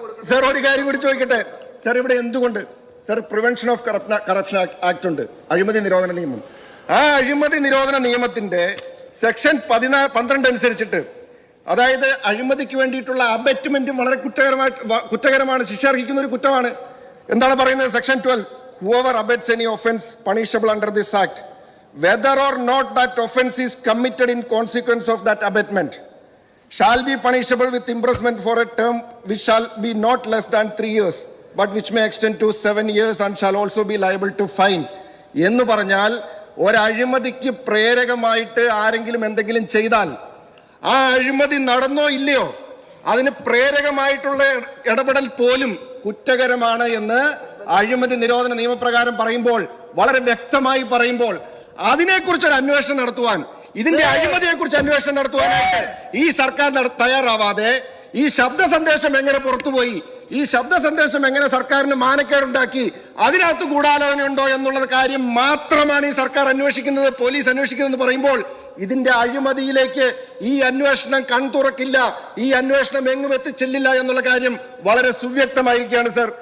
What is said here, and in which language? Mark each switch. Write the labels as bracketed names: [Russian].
[Malayalam] Sir ഒരു കാര്യം കൂടി ചോദിക്കട്ടെ സർ, ഇവിടെ എന്തുകൊണ്ട് sir prevention of corruption act ഉണ്ട്, അഴിമതി നിരോധന നിയമം. ആ അഴിമതി നിരോധന നിയമത്തിന്റെ സെക്ഷൻ 12 അനുസരിച്ചിട്ട്, അതായത് അഴിമതിക്ക് വേണ്ടിയിട്ടുള്ള അബറ്റ്മെന്റും വളരെ കുറ്റകരമാണ്, ശിക്ഷ അർഹിക്കുന്ന ഒരു കുറ്റമാണ്. എന്താണ് പറയുന്നത്? [English] Section 12, whoever abets any offence punishable under this act, whether or not that offence is committed in consequence of that abatement, shall be punishable with imprisonment for a term which shall be not less than 3 years, but which may extend to 7 years and shall also be liable to fine. [Malayalam] എന്ന് പറഞ്ഞാൽ ഒരഴിമതിക്ക് പ്രേരകമായിട്ട് ആരെങ്കിലും എന്തെങ്കിലും ചെയ്താൽ ആ അഴിമതി നടന്നോ ഇല്ലയോ അതിന് പ്രേരകമായിട്ടുള്ള ഇടപെടൽ പോലും കുറ്റകരമാണ് എന്ന് അഴിമതി നിരോധന നിയമപ്രകാരം പറയുമ്പോൾ, വളരെ വ്യക്തമായി പറയുമ്പോൾ, അതിനെക്കുറിച്ചൊരു അന്വേഷണം നടത്തുവാൻ, ഇതിന്റെ അഴിമതിയെക്കുറിച്ച് അന്വേഷണം നടത്തുവാനായിട്ട് ഈ സർക്കാർ തയ്യാറാവാതെ ഈ ശബ്ദ സന്ദേശം എങ്ങനെ പുറത്തുപോയി, ഈ ശബ്ദ സന്ദേശം എങ്ങനെ സർക്കാരിന് മാനക്കേടുണ്ടാക്കി, അതിനകത്ത് ഗൂഢാലോചനയുണ്ടോ എന്നുള്ള കാര്യം മാത്രമാണ് ഈ സർക്കാർ അന്വേഷിക്കുന്നത്, പോലീസ് അന്വേഷിക്കുന്നത് പറയുമ്പോൾ, ഇതിന്റെ അഴിമതിയിലേക്ക് ഈ അന്വേഷണം കൺതുറക്കില്ല, ഈ അന്വേഷണം എങ്ങും എത്തിച്ചെല്ലില്ല എന്നുള്ള കാര്യം വളരെ സുവ്യക്തമായിരിക്കുകയാണ് സർ.